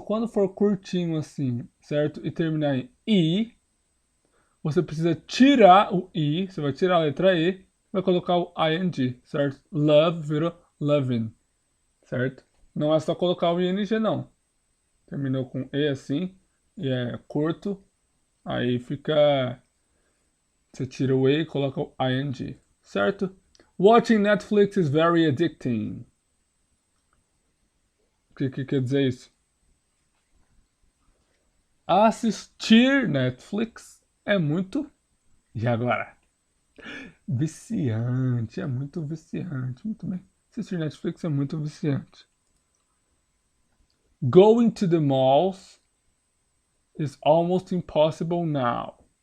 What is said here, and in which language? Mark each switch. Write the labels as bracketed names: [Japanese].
[Portuguese] Quando for curtinho assim, certo? E terminar em I, você precisa tirar o I, você vai tirar a letra E, vai colocar o ing, certo? Love virou loving, certo? Não é só colocar o ing, não. Terminou com E assim, e é curto, aí fica. Você tira o E e coloca o ing, certo? [English] Watching Netflix is very addicting. [Portuguese] O que quer dizer isso? Assistir Netflix é muito. E agora? Viciante, é muito viciante. Muito bem. Assistir Netflix é muito viciante. [English] Going to the malls is almost impossible now.